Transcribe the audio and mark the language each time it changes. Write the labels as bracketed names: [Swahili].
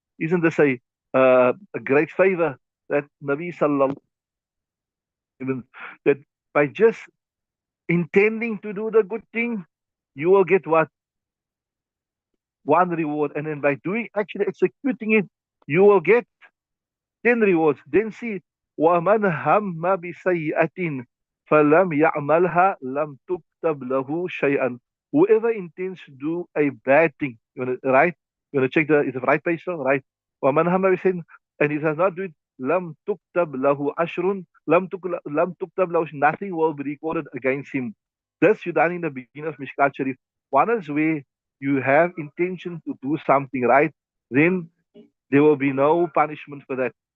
[English] Isn't this a great favor that Nabi Sallallahu Alaihi Wasallam, that by just intending to do the good thing, you will get what? One reward. And then by doing, actually executing it, you will get 10 rewards. Then see, [Arabic] وَمَنْ هَمَّ بِسَيِّئَةٍ فَلَمْ يَعْمَلْهَا لَمْ تُكْتَبْ لَهُ شَيْئًا. [English] Whoever intends to do a bad thing, you want to, right? You want to check is the right page, so right? [Arabic] وَمَنْ هَمَّ بِسَيِّئَةٍ, [English] and he does not do it, [Arabic] لَمْ تُكْتَبْ لَهُ عَشْرٌ لَمْ تُكْتَبْ لَهُ, [English] nothing will be recorded against him. This you done in the beginning of Mishkaat Shareef. One is where you have intention to do something right, then there will be no punishment for that.